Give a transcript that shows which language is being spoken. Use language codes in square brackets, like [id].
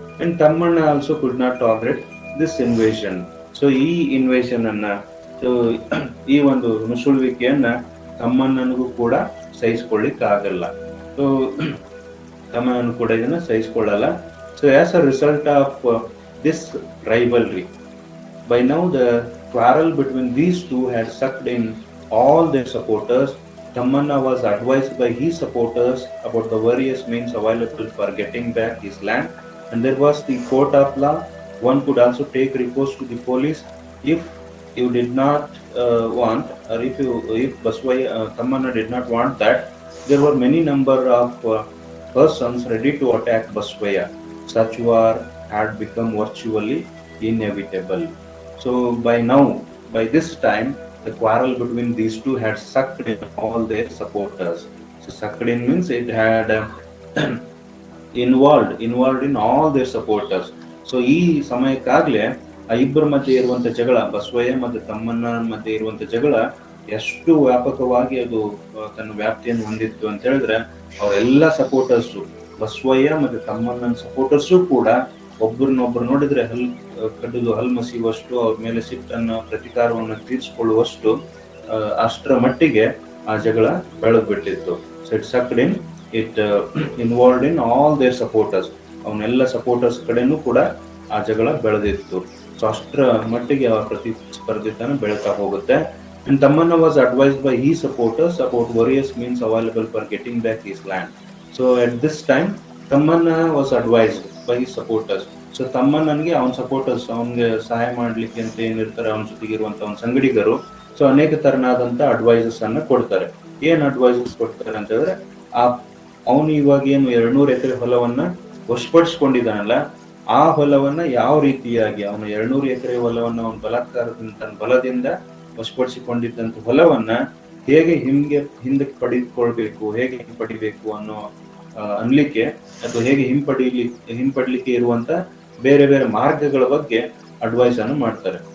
[en] And Tammanna also could not tolerate this invasion. [kn] So ಈ invasion ಅನ್ನ, so ಈ ಒಂದು ನುಸುಳುವಿಕೆಯನ್ನ ತಮ್ಮಣ್ಣನಿಗೂ ಕೂಡ ಸಹಿಸಿಕೊಳ್ಳಿಕ್ ಆಗಲ್ಲ. ಸೊ ತಮ್ಮಣ್ಣನು ಕೂಡ ಇದನ್ನ ಸಹಿಸಿಕೊಳ್ಳಲ್ಲ. [en] So as a result of this rivalry, by now the quarrel between these two had sucked in all their supporters. Tammanna was advised by his supporters about the various means available for getting back his land, and there was the court of law. One could also take recourse to the police if you did not want, or if Tammanna did not want that. There were many number of persons ready to attack Baswaya. Such war had become virtually inevitable. So by this time, the quarrel between these two had sucked in all their supporters. So sucked in means it had involved in all their supporters. [kn] So ಈ ಸಮಯಕ್ಕಾಗ್ಲೇ ಆ ಇಬ್ಬರ ಮಧ್ಯೆ ಇರುವಂತ ಜಗಳ, ಬಸವಯ್ಯ ಮತ್ತು ತಮ್ಮಣ್ಣ ಮಧ್ಯೆ ಇರುವಂತ ಜಗಳ ಎಷ್ಟು ವ್ಯಾಪಕವಾಗಿ ಅದು ತನ್ನ ವ್ಯಾಪ್ತಿಯನ್ನು ಹೊಂದಿತ್ತು ಅಂತ ಹೇಳಿದ್ರೆ, ಅವರೆಲ್ಲ ಸಪೋರ್ಟರ್ಸು, ಬಸವಯ್ಯ ಮತ್ತೆ ತಮ್ಮಣ್ಣನ ಸಪೋರ್ಟರ್ಸು ಕೂಡ ಒಬ್ಬರನ್ನೊಬ್ರು ನೋಡಿದ್ರೆ ಕಡ್ದು ಹಲ್ ಮಸಿಯುವಷ್ಟು, ಅವ್ರ ಮೇಲೆ ಸಿಟ್ಟನ್ನ ಪ್ರತಿಕಾರವನ್ನು ತೀರಿಸಿಕೊಳ್ಳುವಷ್ಟು ಅಷ್ಟರ ಮಟ್ಟಿಗೆ ಆ ಜಗಳ ಬೆಳೆದು ಬಿಟ್ಟಿತ್ತು. [en] So it sucked in it involved in all their supporters. [kn] ಅವನ್ನೆಲ್ಲ ಸಪೋರ್ಟರ್ಸ್ ಕಡೆನೂ ಕೂಡ ಆ ಜಗಳ ಬೆಳೆದಿತ್ತು. ಸೊ ಅಷ್ಟರ ಮಟ್ಟಿಗೆ ಆ ಪ್ರತಿಸ್ಪರ್ಧಿತನ ಬೆಳೀತಾ ಹೋಗುತ್ತೆ. [en] And Tamanna was advised by his supporters about various means available for getting back his land. So at this time, Tamanna was advised by his supporters. [kn] So ತಮ್ಮಣ್ಣನಿಗೆ ಅವನ ಸಪೋರ್ಟರ್ಸ್, ಅವನಿಗೆ ಸಹಾಯ ಮಾಡ್ಲಿಕ್ಕೆ ಅಂತ ಏನಿರ್ತಾರೆ ಅವನ ಜೊತೆಗಿರುವಂತ ಅವನ ಸಂಗಡಿಗರು, ಸೊ ಅನೇಕ ತರನಾದಂತ ಅಡ್ವೈಸಸ್ ಅನ್ನ ಕೊಡ್ತಾರೆ. ಏನ್ ಅಡ್ವೈಸಸ್ ಕೊಡ್ತಾರೆ ಅಂತ ಹೇಳಿದ್ರೆ, ಆ ಅವನು ಇವಾಗ ಏನು 200 ಎಕರೆ ಹೊಲವನ್ನ ವಶಪಡಿಸ್ಕೊಂಡಿದ್ದಾನಲ್ಲ, ಆ ಹೊಲವನ್ನ ಯಾವ ರೀತಿಯಾಗಿ ಅವನ 200 ಎಕರೆ ಹೊಲವನ್ನ ಅವನ ಬಲಾತ್ಕಾರದಿಂದ, ತನ್ನ ಬಲದಿಂದ ವಶಪಡಿಸಿಕೊಂಡಿದ್ದಂತ ಹೊಲವನ್ನ ಹೇಗೆ ಹಿಂದಕ್ಕೆ ಪಡೆದುಕೊಳ್ಬೇಕು, ಹೇಗೆ ಹಿಂಪಡಿಬೇಕು ಅನ್ನೋ ಅನ್ಲಿಕ್ಕೆ, ಅಥವಾ ಹೇಗೆ ಹಿಂಪಡ್ಲಿಕ್ಕೆ ಇರುವಂತ ಬೇರೆ ಬೇರೆ ಮಾರ್ಗಗಳ ಬಗ್ಗೆ ಅಡ್ವೈಸ್ ಅನ್ನು ಮಾಡ್ತಾರೆ.